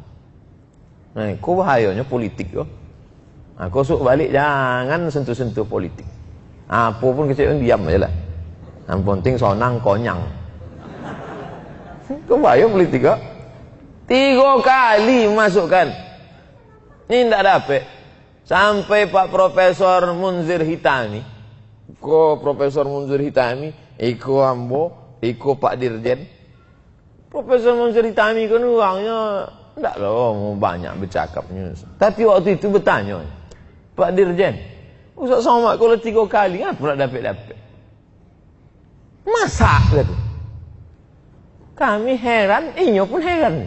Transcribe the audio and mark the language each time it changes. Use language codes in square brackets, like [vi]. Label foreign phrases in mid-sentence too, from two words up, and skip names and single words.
[id] Nah, kau bahayanya politik kau. Kau suruh balik, jangan sentuh-sentuh politik. Apa pun kecil diam aja lah. Yang penting [min] sonang konyang. [id] Kau bahaya politik kok. 3 kali masukkan. Ini tidak dapat. Sampai Pak Profesor Munzir Hitami. [min] Ko Profesor Munzir Hitami. Iko ambo. Iko Pak Dirjen. [id] Profesor Munzir Hitami kan orangnya tidak loh banyak bercakapnya. Tapi waktu itu bertanya. Pak Dirjen. Ustaz Somad kalau 3 kali. Apa nak dapat? Masa gitu. [min] Kami heran, inyo pun heran.